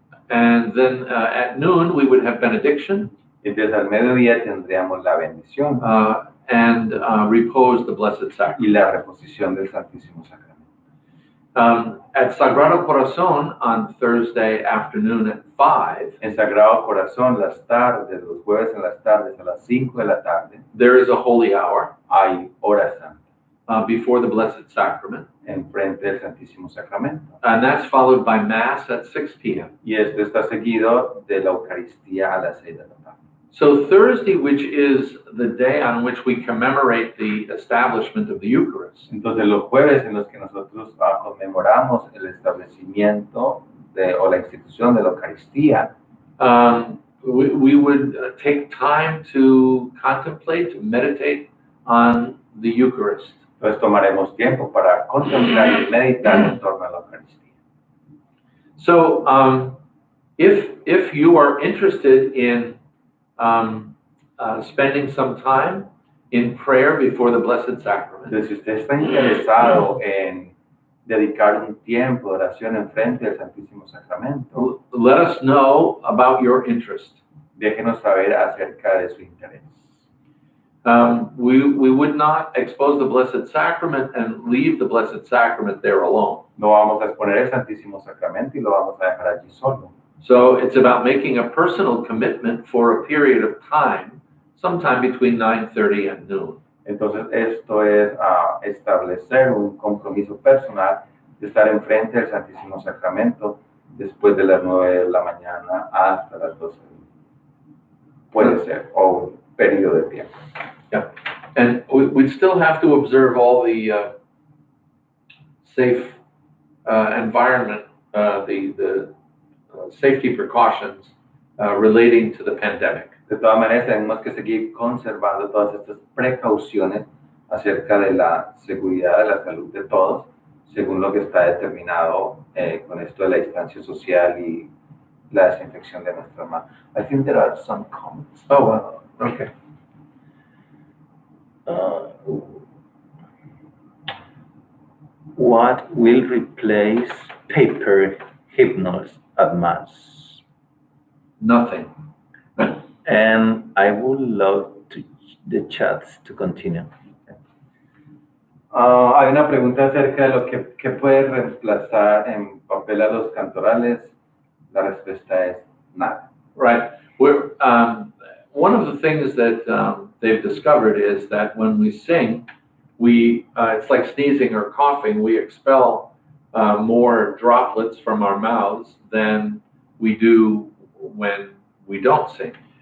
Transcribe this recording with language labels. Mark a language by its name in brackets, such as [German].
[English] And then at noon, we would have benediction [Spanish] Entonces, al mediodía tendríamos la bendición [English] and repose the Blessed Sacrament. [Spanish] y la reposición del Santísimo Sacramento. [English] At Sagrado Corazon on Thursday afternoon at 5, [Spanish] En Sagrado Corazón, las tardes, los jueves en las tardes, a las 5 de la tarde, [English] there is a holy hour [Spanish] hay hora santa [English] before the Blessed Sacrament, [Spanish] en frente del Santísimo Sacramento. [English] and that's followed by Mass at 6 p.m. [Spanish] Y esto está seguido de la Eucaristía a las 6 de la tarde. [English] So Thursday, which is the day on which we commemorate the establishment of the Eucharist, [Spanish] Entonces, los jueves en los que nosotros conmemoramos el establecimiento o la institución de la Eucaristía, [English] we would take time to contemplate, to meditate on the Eucharist. [Spanish] entonces tomaremos tiempo para contemplar y meditar en torno a la Eucaristía. [English] So if you are interested in spending some time in prayer before the Blessed Sacrament, [Spanish] Entonces, si usted está interesado en dedicar un tiempo de oración en frente del Santísimo Sacramento, [English] let us know about your interest. [Spanish] déjenos saber acerca de su interés. [English] We would not expose the Blessed Sacrament and leave the Blessed Sacrament there alone. [Spanish] No vamos a exponer el Santísimo Sacramento y lo vamos a dejar allí solo. [English] So it's about making a personal commitment for a period of time, sometime between 9:30 and noon. [Spanish] Entonces, esto es establecer un compromiso personal de estar enfrente del Santísimo Sacramento después de las 9 de la mañana hasta las 12. Puede ser, o un periodo de tiempo. [English] Yeah, and we'd still have to observe all the safe environment, the safety precautions relating to the pandemic. [Spanish] De todas maneras, tenemos que seguir conservando todas estas precauciones acerca de la seguridad de la salud de todos, según lo que está determinado con esto de la distancia social y la desinfección de nuestras manos. [English] I think there are some comments. Oh, well, okay. What will replace paper hymnals at Mass? Nothing. And I would love the chats to continue. [Spanish] Hay una pregunta acerca de lo que puede reemplazar en papel a los cantorales. La respuesta es nada. [English] Right. One of the things that they've discovered is that when we sing, it's like sneezing or coughing, we expel more droplets from our mouths than we do when we don't sing.